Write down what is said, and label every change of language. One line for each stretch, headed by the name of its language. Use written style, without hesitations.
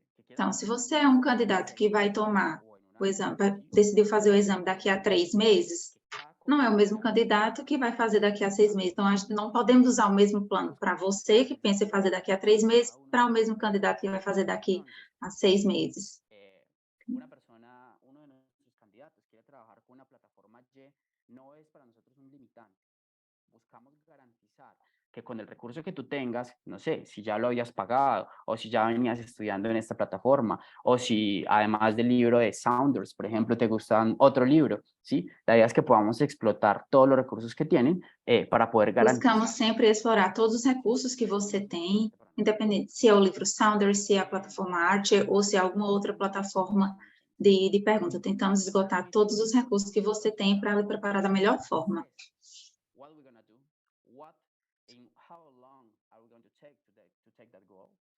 Portuguese: Então, se você é um candidato que vai tomar o exame, decidiu fazer o exame daqui a 3 meses, não é o mesmo candidato que vai fazer daqui a 6 meses. Então, não podemos usar o mesmo plano para você que pensa em fazer daqui a 3 meses, para o mesmo candidato que vai fazer daqui a 6 meses.
Spanish: Uno de nuestros candidatos quiere trabajar con una plataforma Y, no es para nosotros un limitante. Buscamos garantizar que con el recurso que tú tengas, no sé, si ya lo habías pagado o si ya venías estudiando en esta plataforma o si además del libro de Saunders, por ejemplo, te gustan otro libro, ¿sí? La idea es que podamos explotar todos los recursos que tienen para poder garantizar.
Portuguese: Buscamos sempre explorar todos os recursos que você tem, independente se é o livro Saunders, se é a plataforma Archer ou se é alguma outra plataforma de pergunta. Tentamos esgotar todos os recursos que você tem para lhe preparar da melhor forma.
English: What we're gonna do, what in how long are we going to take that goal?